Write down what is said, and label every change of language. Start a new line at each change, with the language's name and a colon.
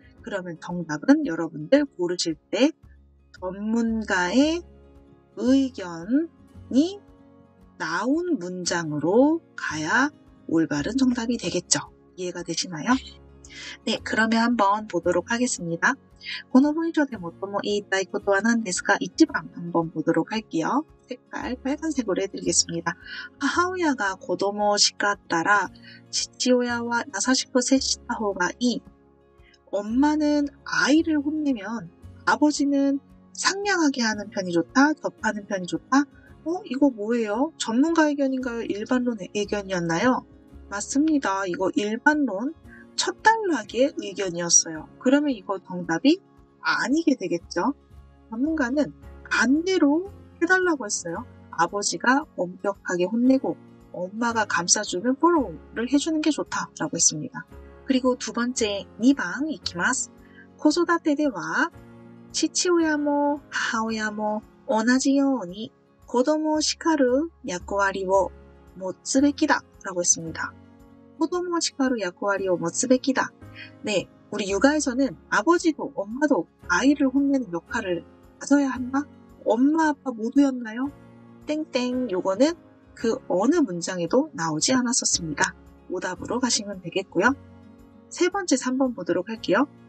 Korean: 그러면 정답은 여러분들 고르실 때 전문가의 의견이 나온 문장으로 가야 올바른 정답이 되겠죠. 이해가 되시나요? 네, 그러면 한번 보도록 하겠습니다.
Japanese: この文章で最も言いたいことは何ですか?
Korean: 1번 한번 보도록 할게요. 색깔 빨간색으로 해드리겠습니다.
Japanese: 母親が子供を叱ったら父親は優しく接した方がいい.
Korean: 엄마는 아이를 혼내면 아버지는 상냥하게 하는 편이 좋다? 접하는 편이 좋다? 이거 뭐예요? 전문가 의견인가요? 일반론의 의견이었나요? 맞습니다. 이거 일반론 첫 단락의 의견이었어요. 그러면 이거 정답이 아니게 되겠죠. 전문가는 반대로 해달라고 했어요. 아버지가 엄격하게 혼내고 엄마가 감싸주면 포로를 해주는 게 좋다라고 했습니다. 그리고 두 번째 2번 이키마스.
Japanese: 子育てでは父親も母親も同じように子供を叱る役割を持つべきだ
Korean: 라고 했습니다.
Japanese: 子供を叱る役割を持つべきだ.
Korean: 네, 우리 육아에서는 아버지도 엄마도 아이를 혼내는 역할을 가져야 한다? 엄마 아빠 모두였나요? 땡땡. 요거는 그 어느 문장에도 나오지 않았었습니다. 오답으로 가시면 되겠고요. 세 번째 3번 보도록 할게요.